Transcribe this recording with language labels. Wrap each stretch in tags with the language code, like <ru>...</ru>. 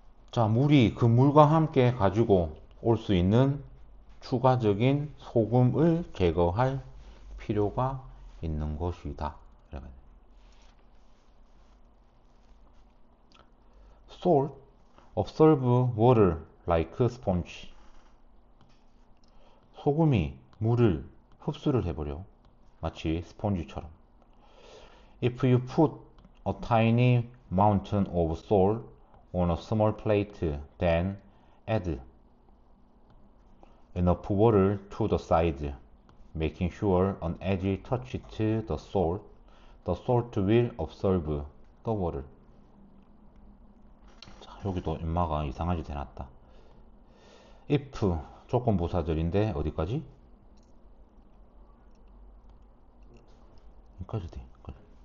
<ko>자, 물이 그 물과 함께 가지고 올 수 있는 추가적인 소금을 제거할 필요가 있는 것이다.</ko> <en>Salt absorb water like sponge.</en> <ko>소금이 물을 흡수를 해버려. 마치 스펀지처럼.</ko> <en>If you put a tiny mountain of salt on a small plate, then add enough water to the size making sure an edge touches the salt. The salt will absorb the water.</en> <ko>자, 여기도 인마가 이상하게 돼놨다. if 조건 부사절인데 어디까지? 여기까지 돼. 여기까지.</ko>